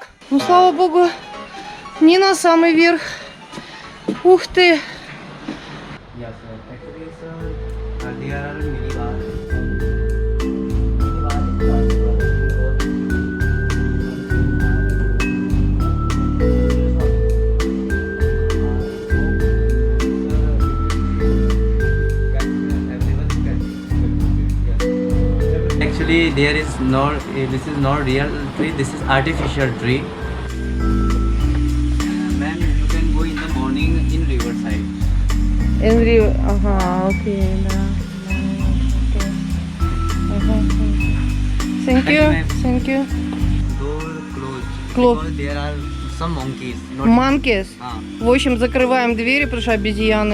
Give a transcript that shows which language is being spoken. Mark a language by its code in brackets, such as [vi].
[ru] Ну, слава богу, не на самый верх. Ух ты. [en] Yes, sir. Actually, sir, there are mini bars. Actually, there is no. This is not real tree. This is artificial tree. Ma'am, you can go in the morning in riverside. [ru] Энри, ага, окей, да. Окей. Ага. [en] Thank you, thank you. Door closed. Closed. Because there are some monkeys. Not Monkeys. Ah, [ru] В общем, закрываем двери, потому что обезьяны.